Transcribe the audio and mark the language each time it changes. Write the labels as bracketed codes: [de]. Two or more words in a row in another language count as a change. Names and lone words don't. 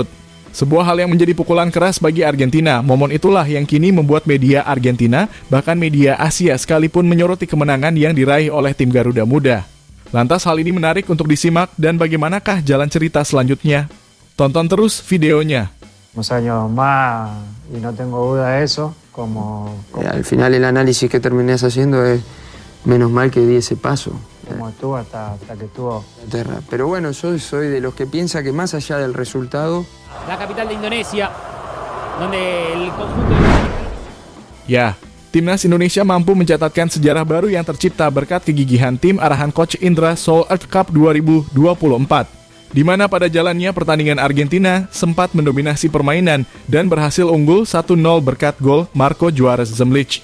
[id] Sebuah hal yang menjadi pukulan keras bagi Argentina. Momen itulah yang kini membuat media Argentina, bahkan media Asia sekalipun menyoroti kemenangan yang diraih oleh tim Garuda Muda. Lantas hal ini menarik untuk disimak dan bagaimanakah jalan cerita selanjutnya? Tonton terus videonya. [es] Unos años más y no tengo duda de eso, Al final el análisis que terminás haciendo es menos mal que di ese paso. como estuvo hasta que estuvo. Pero bueno, yo soy de los que piensa que más allá del resultado... La capital de Indonesia, donde el conjunto de... [id] Ya, Timnas Indonesia mampu mencatatkan sejarah baru yang tercipta berkat kegigihan tim arahan Coach Indra Seoul Earth Cup 2024. Di mana pada jalannya pertandingan Argentina sempat mendominasi permainan dan berhasil unggul 1-0 berkat gol Marco Juarez Zemlic.